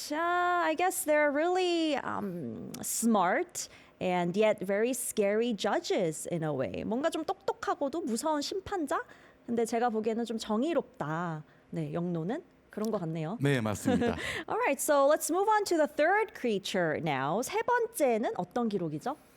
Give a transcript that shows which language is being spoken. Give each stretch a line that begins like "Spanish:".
English: I guess they're really smart and yet very scary judges in a way.
Korean: 뭔가 좀 똑똑하고도 무서운 심판자 근데 제가 보기에는 좀 정의롭다. 네, 영노는 그런 것 같네요. 네, 맞습니다.
English: Alright, so let's move on to the third creature now.
Korean: 세 번째는 어떤 기록이죠?